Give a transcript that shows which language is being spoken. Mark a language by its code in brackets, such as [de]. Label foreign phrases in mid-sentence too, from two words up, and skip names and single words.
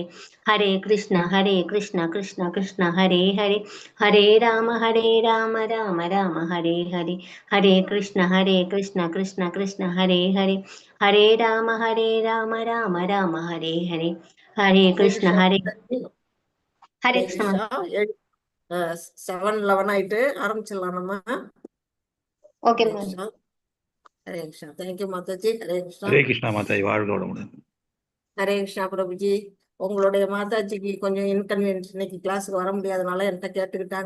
[sa] हरे कृष्ण कृष्ण कृष्ण हरे हरे। हरे राम राम राम हरे हरे। हरे कृष्ण कृष्ण कृष्ण हरे हरे। हरे राम राम राम हरे हरे। हरे [ta] ஹரே [sa] कृष्ण [ta] கிருஷ்ணா. [sa] हरे [ta] ஹரே [sa] कृष्ण। [ta] கிருஷ்ணா. 7:11 ஆயிட்டு ஆரம்பிச்சிடலாம் நம்ம. ஓகே ஹரே மேம். கிருஷ்ணா. ஹரே கிருஷ்ணா. தேங்க்யூ மாதாஜி. ஹரே கிருஷ்ணா. ஹரே கிருஷ்ணா மாதாஜி, வாழ்க வளமுடன். ஹரே கிருஷ்ணா பிரபுஜி. உங்களுடைய மாதாஜிக்கு கொஞ்சம் இன்கன்வீனியன்ஸ், இன்னைக்கு கிளாஸுக்கு வர முடியாதனால என்கிட்ட கேட்டுக்கிட்டாங்க.